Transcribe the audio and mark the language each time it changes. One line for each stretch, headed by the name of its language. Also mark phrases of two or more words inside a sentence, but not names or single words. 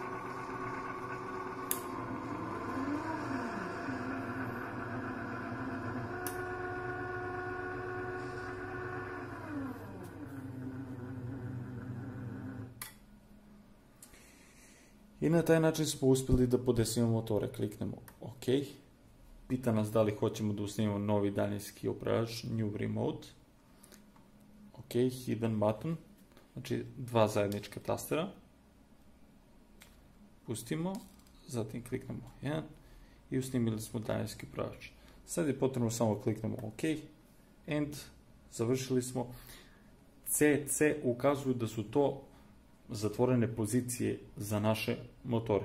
Bosnian: I na taj način smo uspjeli da podesimo motore. Kliknemo OK. Pita nas da li hoćemo da usnimimo novi daljinski upravljač,
English: New Remote. OK, hidden button,
Bosnian: znači dva zajednička tastera. Pustimo, zatim kliknemo 1 i usnimili smo daljinski upravljač. Sad je potrebno samo kliknemo OK, End, završili smo. CC ukazuju da su to zatvorene pozicije za naše motore.